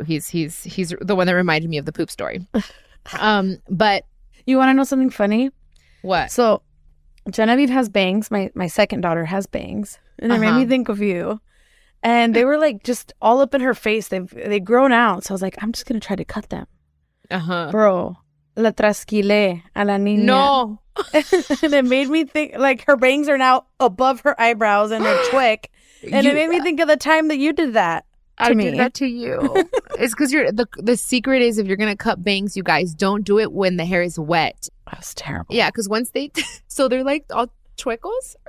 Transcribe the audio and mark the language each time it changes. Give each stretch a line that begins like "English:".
English: He's the one that reminded me of the poop story. But you want to know something funny? What? So Genevieve has bangs. My second daughter has bangs. And it made me think of you. And they were like just all up in her face. They've grown out. So I was like, I'm just going to try to cut them.
Spanish: Bro, la trasquilé a la niña.
English: No. And it made me think like her bangs are now above her eyebrows and they're twick. And it made me think of the time that you did that to me. I did that to you. It's because the secret is if you're going to cut bangs, you guys, don't do it when the hair is wet. That was terrible. Yeah, because once so they're like all twickles?